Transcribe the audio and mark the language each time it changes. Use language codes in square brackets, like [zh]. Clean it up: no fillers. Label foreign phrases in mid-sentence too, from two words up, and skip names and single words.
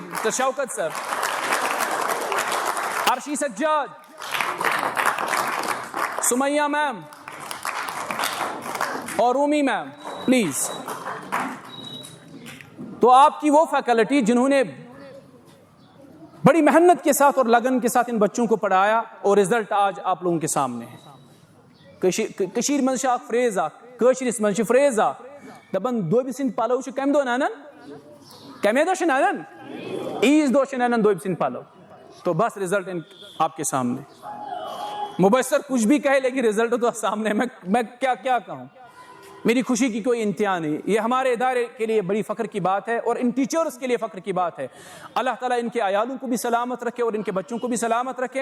[ur] مسٹر شوکت سر، عرشی سجاد، سمیہ میم اور رومی میم پلیز. تو آپ کی وہ فیکلٹی جنہوں نے بڑی محنت کے ساتھ اور لگن کے ساتھ ان بچوں کو پڑھایا اور رزلٹ آج آپ لوگوں کے سامنے ہے. [ks] کشیر منز اخ فریز اخ کشرس منز فریز اخ دپن دوبی سن پلو چھ کم دو نانن، کمے دو چھ نانن، عیز دو چھ نانن دوبی سن پلو. [ur] تو بس رزلٹ آپ کے سامنے. مبشر کچھ بھی کہے لیکن رزلٹ تو سامنے. میں کیا کہوں، میری خوشی کی کوئی انتہا نہیں. یہ ہمارے ادارے کے لیے بڑی فخر کی بات ہے اور ان ٹیچرز کے لیے فخر کی بات ہے. اللہ تعالیٰ ان کے عیالوں کو بھی سلامت رکھے اور ان کے بچوں کو بھی سلامت رکھے.